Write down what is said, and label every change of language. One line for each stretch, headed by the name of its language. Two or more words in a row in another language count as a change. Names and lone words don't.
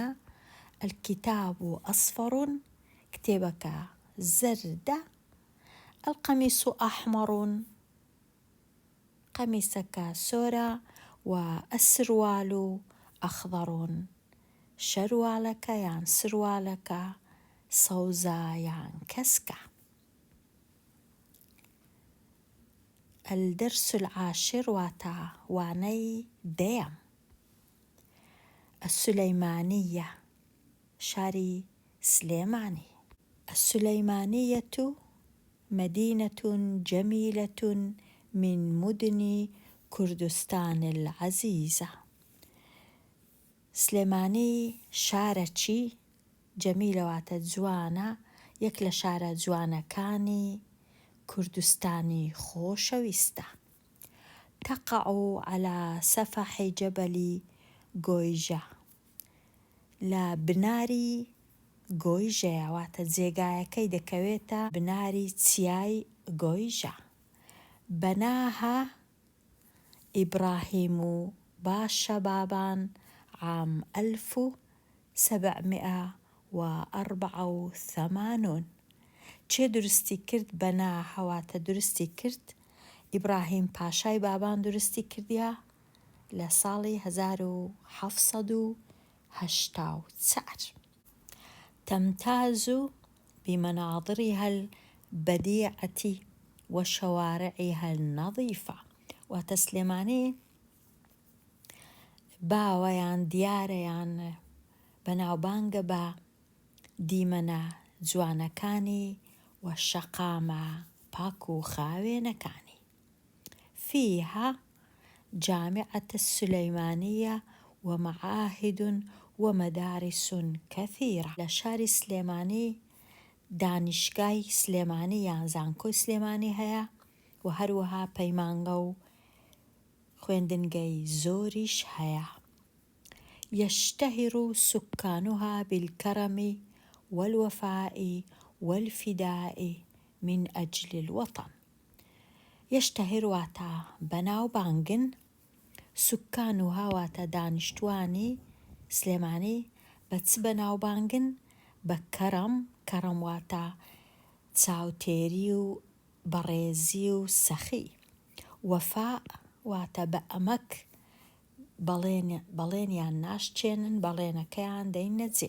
Arabic: الكتاب أصفر،
Central Kurdish: کتێبەکە زەردە.
Arabic: القميص أحمر،
Central Kurdish: قەمیسەکە سۆرە.
Arabic: والسروال أخضر،
Central Kurdish: شەروالەکە یان سروالەکە سەوزە یان کەسکە.
Arabic: الدرس العاشر
Central Kurdish: واتە وانەی دەیەم. السليمانية، شاری سلێمانی.
Arabic: السليمانية مدينة جميلة من مدن كردستان العزيزة.
Central Kurdish: سلێمانی شارەکی جەمیلە واتە جوانە، یەک لە شارە جوانەکانی کوردستانی خۆشەویستە.
Arabic: تقع على سفح جبل
Central Kurdish: گۆیژە، لە بناری گۆیژەیە واتە جێگایەکەی دەکەوێتە بناری چیای گۆیژە.
Arabic: بناها إبراهيم باشبابان عام 1784.
Central Kurdish: چێ درستی کرد؟ بەناها واتە درستی کرد. ئیبراهیم پاشای بابان درستی کردیە لە ساڵی 1784.
Arabic: تمتاز بمناظرها البديعة وشوارعها النظيفة.
Central Kurdish: واتە سلێمانی باوە یان دیارە یان بەناوبانگە بە دیمەنە جوانەکانی و شەقامە پاک و خاوێنەکانی.
Arabic: فيها جامعة السليمانية ومعاهد ومدارس كثيرة.
Central Kurdish: لشار سلێمانی دانیشگای سلێمانی یان زانکۆی سلێمانی هەیە و هەروەها پەیمانگە و خوێندنگەی زۆریش هەیە.
Arabic: يشتهر سكانها بالكرم والوفاء والفداء من أجل الوطن.
Central Kurdish: يشتهر واتە بەناو بانگن، سكانها واتە دانیشتوانی سلێمانی بەچ بەناو بانگن؟ بە کەرەم واتە چاوتێری و بەڕێزی و سەخی. وەفاء واتە بە ئەمەک بەڵێنیان ناشچێنن، بەڵێنەکەیان دەینە جێ.